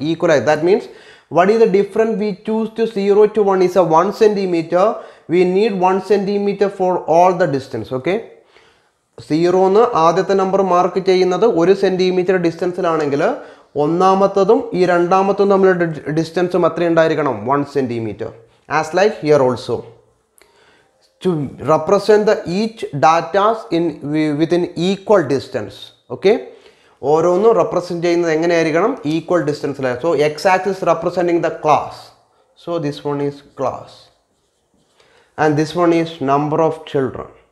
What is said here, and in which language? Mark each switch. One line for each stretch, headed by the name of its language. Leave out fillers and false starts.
Malayalam: Equal ആയി.
English: That means what is the difference we choose to 0 to 1 is a 1 centimeter. We need 1 centimeter for all the distance.
Malayalam: Okay, 0 എന്ന് ആദ്യത്തെ number mark ചെയ്യുന്നത് 1 centimetre ഡിസ്റ്റൻസിലാണെങ്കിൽ ഒന്നാമത്തതും ഈ രണ്ടാമത്തതും തമ്മിലുള്ള ഡിസ്റ്റൻസും എത്ര ഉണ്ടായിരിക്കണം?
English: 1 centimeter. As like here also, to represent the each datas in within equal distance.
Malayalam: Okay, ഓരോന്നും represent ചെയ്യുന്നത് എങ്ങനെയായിരിക്കണം? Equal ഡിസ്റ്റൻസിലാണ്.
English: So x axis representing the class. So this one is class and this one is number of children.